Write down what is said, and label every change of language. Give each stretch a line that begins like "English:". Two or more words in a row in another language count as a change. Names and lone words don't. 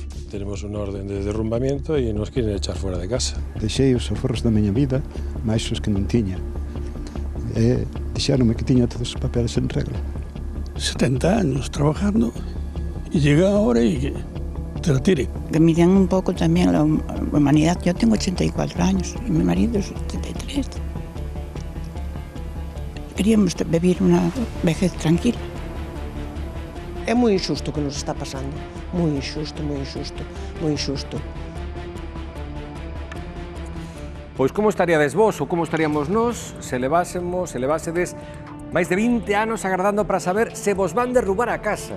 Spanish: tenemos
Galician: unha orden de derrumbamiento e
Spanish: nos quieren echar
Galician: fora de casa. Deixei os aforros da miña vida, máis os que non tiña. Dixéronme que tiña todos os papeles en regla.
Spanish: 70 años trabajando y llega ahora y que te la tire. Que miren un poco también la humanidad. Yo tengo 84 años y mi marido es 73. Queríamos vivir una vejez tranquila.
Galician: É moi injusto o que nos está pasando. Moi injusto, moi injusto, moi injusto. Pois como estaríades vos ou como estaríamos nós se levásedes máis de 20 anos agardando para saber se vos van derrubar a casa.